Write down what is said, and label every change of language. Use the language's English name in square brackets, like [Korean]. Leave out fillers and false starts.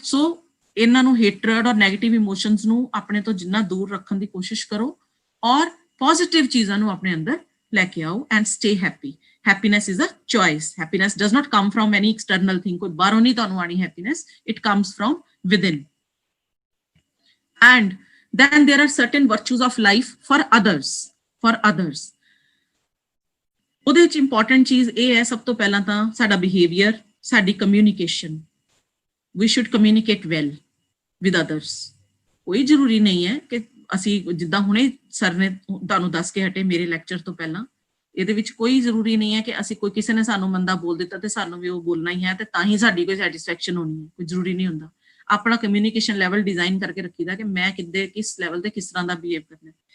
[Punjabi] ਸੋ ਇਹਨਾਂ ਨੂੰ, ਹੇਟਰਡ ਔਰ ਨੈਗੇਟਿਵ ਇਮੋਸ਼ਨਸ ਨੂੰ ਆਪਣੇ ਤੋਂ ਜਿੰਨਾ ਦੂਰ ਰੱਖਣ ਦੀ ਕੋਸ਼ਿਸ਼ ਕਰੋ, ਔਰ ਪੋਜ਼ਿਟਿਵ ਚੀਜ਼ਾਂ ਨੂੰ ਆਪਣੇ ਅੰਦਰ ਲੈ ਕੇ ਆਓ [English] And stay happy. Happiness is a choice. Happiness does not come from any external thing. [Punjabi] ਕੋਈ ਬਾਹਰੋਂ ਨਹੀਂ ਤੁਹਾਨੂੰ ਆਣੀ happiness, [English] It comes from within. And then there are certain virtues of life for others, for others। [Punjabi] ਉਹਦੇ ਵਿੱਚ important ਚੀਜ਼ ਇਹ ਹੈ, ਸਭ ਤੋਂ ਪਹਿਲਾਂ ਤਾਂ ਸਾਡਾ ਬਿਹੇਵੀਅਰ, ਸਾਡੀ communication. [English] we should communicate well with others। [Punjabi] ਕੋਈ ਜ਼ਰੂਰੀ ਨਹੀਂ ਹੈ ਕਿ ਅਸੀਂ, ਜਿੱਦਾਂ ਹੁਣੇ ਸਰ ਨੇ ਤੁਹਾਨੂੰ ਦੱਸ ਕੇ ਹਟੇ ਮੇਰੇ ਲੈਕਚਰ ਤੋਂ ਪਹਿਲਾਂ, ਇਹਦੇ ਵਿੱਚ ਕੋਈ ਜ਼ਰੂਰੀ ਨਹੀਂ ਹੈ ਕਿ ਅਸੀਂ, ਕੋਈ ਕਿਸੇ ਨੇ ਸਾਨੂੰ ਮੰਦਾ ਬੋਲ ਦਿੱਤਾ ਤੇ ਸਾਨੂੰ ਵੀ ਉਹ ਬੋਲਣਾ ਹੀ ਹੈ ਤੇ ਤਾਂ ਹੀ ਸਾਡੀ ਕੋਈ ਸੈਟੀਸਫੈਕਸ਼ਨ ਹੋਣੀ ਹੈ। ਕੋਈ ਜ਼ਰੂਰੀ ਨਹੀਂ ਹੁੰਦਾ। ਆਪਣਾ ਕਮਿਊਨੀਕੇਸ਼ਨ ਲੈਵਲ ਡਿਜ਼ਾਈਨ ਕਰਕੇ ਰੱਖੀਦਾ ਕਿ ਮੈਂ ਕਿਸ ਲੈਵਲ ਤੇ ਕਿਸ ਤਰ੍ਹਾਂ ਦਾ ਬਿਹੇਵ ਕਰਨਾ।